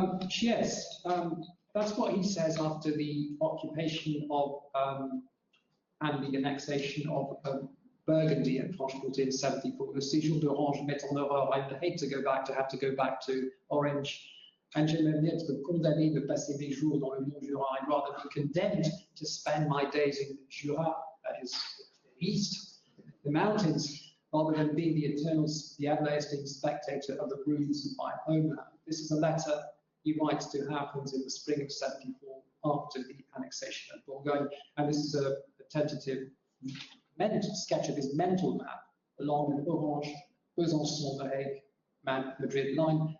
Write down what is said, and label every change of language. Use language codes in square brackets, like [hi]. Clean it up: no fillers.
[en] Chies, that's what he says after the occupation of and the annexation of Burgundy and Franche-Comté in 74. [fr] Le séjour d'Orange met en horreur. [en] I hate to have to go back to Orange. And [fr] j'aimerais bien être condamné de passer des jours dans le Mont Jura. [en] I'd rather be condemned to spend my days in Jura, that is east, the mountains, rather than being the everlasting spectator of the ruins of my homeland. This is a letter he writes to Haupen's in the spring of 74 after the annexation of Bourgogne, and this is a tentative sketch of his mental map along the Orange, Besançon, The Hague, Madrid line.